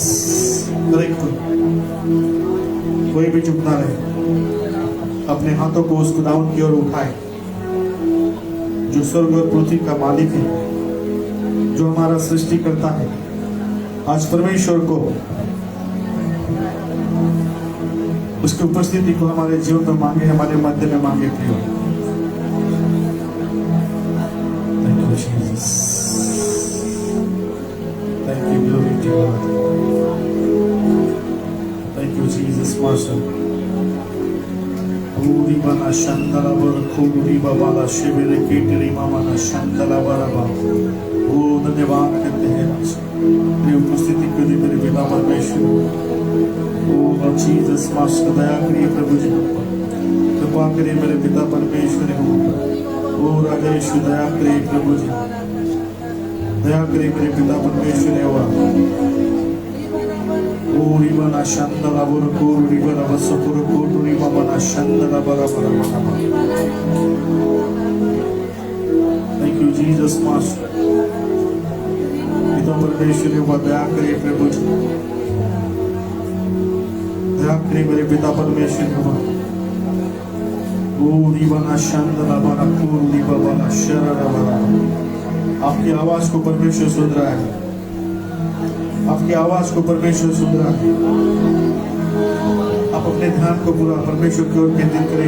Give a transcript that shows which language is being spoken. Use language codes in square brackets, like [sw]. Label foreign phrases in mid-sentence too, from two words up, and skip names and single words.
[hi] हर एक कोई भी चुप ना रहे, अपने हाथों को उस खुदावन की ओर उठाए जो स्वर्ग और पृथ्वी का मालिक है, जो हमारा सृष्टि करता है। आज परमेश्वर को उसकी उपस्थिति को हमारे जीवन में मांगे, हमारे मध्य में मांगे। प्रियो, [en] Thank you Jesus, thank you, glory to God, thank you Jesus Master. पूरी बना शंदला बर खूरी बाबा शिविर केटरी मामा ना शंदला बराबा। [hi] ओ धन्यवाद करते हैं तेरी उपस्थिति के लिए मेरे पिता परमेश्वर। ओ जीसस मास्टर, दया करिए प्रभु जी, कृपा करिए मेरे पिता परमेश्वर। ओ राजा यीशु, दया करिए प्रभु जी, दया करिए मेरे पिता परमेश्वर। Uri bana shandala burku, uri bana vasapurku, uri bana shandala bara. [en] Thank you Jesus Master. [hi] पिता परमेश्वर ने दया करे प्रभु जी, दया करे मेरे पिता परमेश्वर ने। uri bana shandala bara, uri bana sharara bara। आपकी आवाज को परमेश्वर सुन रहा है, आपकी आवाज को परमेश्वर सुन रहा है। आप अपने ध्यान को पूरा परमेश्वर की ओर केंद्रित करें।